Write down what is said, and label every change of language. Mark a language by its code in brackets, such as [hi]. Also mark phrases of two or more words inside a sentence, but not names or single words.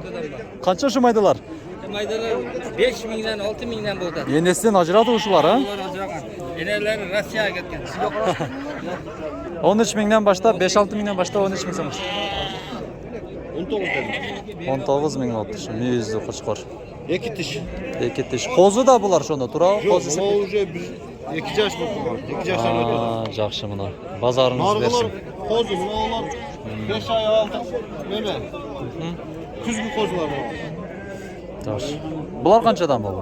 [uz] Qancha shu maydalar? Maydalar 5 mingdan 6 mingdan bo'ldi. Yenesidan ajratib shular ha? Eneler Rossiyaga ketgan. 13 mingdan boshlab 5-6 mingdan boshlab 13 ming so'm. 19 ming oldu şu mevzu qo'chqor. 2 tish. 2 tish. Qo'zi da bular shunda tura. Qo'zisi. Bu уже 2 yosh bo'ldi. 2 yoshdan o'tdi. Yaxshi mana. Bozoringiz bersin. Qo'zi, oğlan 5 oy oldi. Nima? Kuzgi qo'zilar bor. Yaxshi. Bular qanchadan bo'ldi?